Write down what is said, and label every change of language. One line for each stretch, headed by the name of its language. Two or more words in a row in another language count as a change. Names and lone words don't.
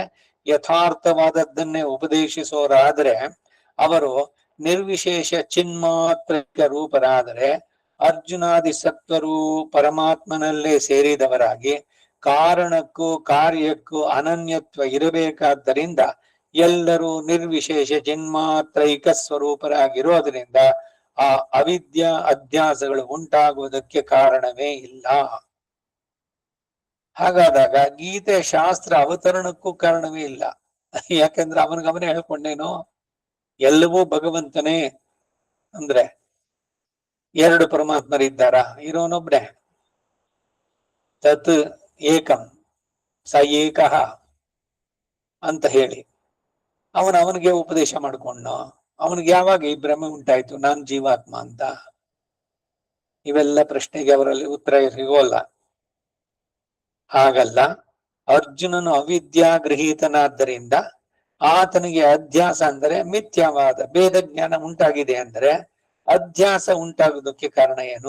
Kannada: ಯಥಾರ್ಥವಾದದ್ದನ್ನೇ ಉಪದೇಶಿಸೋರಾದರೆ ಅವರು ನಿರ್ವಿಶೇಷ ಚಿನ್ಮಾತ್ರ ರೂಪರಾದರೆ ಅರ್ಜುನಾದಿ ಸತ್ವರು ಪರಮಾತ್ಮನಲ್ಲೇ ಸೇರಿದವರಾಗಿ ಕಾರಣಕ್ಕೂ ಕಾರ್ಯಕ್ಕೂ ಅನನ್ಯತ್ವ ಇರಬೇಕಾದ್ದರಿಂದ ಎಲ್ಲರೂ ನಿರ್ವಿಶೇಷ ಚಿನ್ಮಾತ್ರೈಕ ಸ್ವರೂಪರಾಗಿರೋದ್ರಿಂದ ಆ ಅವಿದ್ಯಾ ಅಧ್ಯಾಸಗಳು ಉಂಟಾಗುವುದಕ್ಕೆ ಕಾರಣವೇ ಇಲ್ಲ. ಹಾಗಾದಾಗ ಗೀತೆ ಶಾಸ್ತ್ರ ಅವತರಣಕ್ಕೂ ಕಾರಣವೇ ಇಲ್ಲ. ಯಾಕಂದ್ರೆ ಅವನಿಗವನೇ ಹೇಳ್ಕೊಂಡೇನು ಎಲ್ಲವೂ ಭಗವಂತನೇ ಅಂದ್ರೆ 2 ಪರಮಾತ್ಮರಿದ್ದಾರ, ಇರೋನೊಬ್ನೇ.
Sanskrit: ತತ್ ಏಕಂ ಸ ಏಕಃ
Kannada: ಅಂತ ಹೇಳಿ ಅವನಿಗೆ ಉಪದೇಶ ಮಾಡ್ಕೊಂಡು ಅವನಿಗೆ ಯಾವಾಗ ಈ ಭ್ರಮೆ ಉಂಟಾಯ್ತು ನಾನ್ ಜೀವಾತ್ಮ ಅಂತ? ಇವೆಲ್ಲ ಪ್ರಶ್ನೆಗೆ ಅವರಲ್ಲಿ ಉತ್ತರ ಸಿಗೋಲ್ಲ. ಹಾಗಲ್ಲ, ಅರ್ಜುನನು ಅವಿದ್ಯಾಗೃಹೀತನಾದ್ದರಿಂದ ಆತನಿಗೆ ಅಧ್ಯಾಸ ಅಂದರೆ ಮಿಥ್ಯಾವಾದ ಭೇದ ಜ್ಞಾನ ಉಂಟಾಗಿದೆ ಅಂದರೆ ಅಧ್ಯಾಸ ಉಂಟಾಗುವುದಕ್ಕೆ ಕಾರಣ ಏನು?